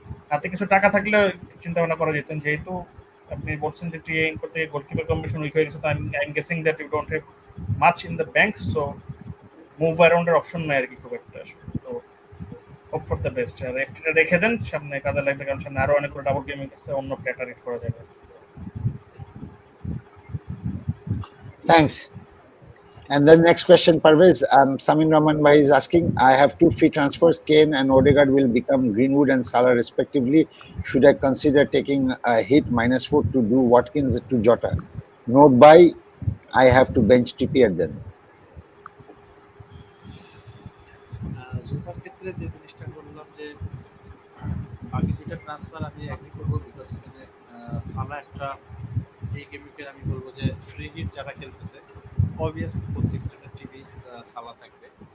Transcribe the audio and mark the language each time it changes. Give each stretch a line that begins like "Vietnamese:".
Bangla: হাতে কিছু টাকা থাকলে চিন্তা ভাবনা করা যেত, যেহেতু আপনি বলছেন যে টিএ ইন করতে গোলকিপার কম্বিনেশন উইক হয়ে গেছে, তো
English: I am guessing that you don't have much in the bank,
Bangla: so move অ্যারাউন্ডের option নাই আর কি খুব একটা আসলে, তো
English: Hope for the best.
Bangla: আর এফটিটা রেখে দেন, সামনে কাজে লাগবে, কারণ সামনে আরো অনেকগুলো ডাবল গেমিং আছে, অন্য প্লেয়ার টার্গেট করা যাবে। thanks.
English: And then next question, Parvez, Samin Rahman Bhai is asking, I have 2 free transfers, Kane and Odegaard will become Greenwood and Salah respectively. Should I consider taking a hit -4 to do Watkins to Jota? Note buy, I have to bench Trippier then.
Bangla: জোতার ক্ষেত্রে যে জিনিসটা বললাম যে বাকি দুইটা transfer আমি agri করবো, because এখানে সালা একটা এই গেমকে আমি বলবো যে ফ্রি হিট যারা খেলতেছে অবভিয়াসলি প্রত্যেকজনের টিভি সালা থাকবে।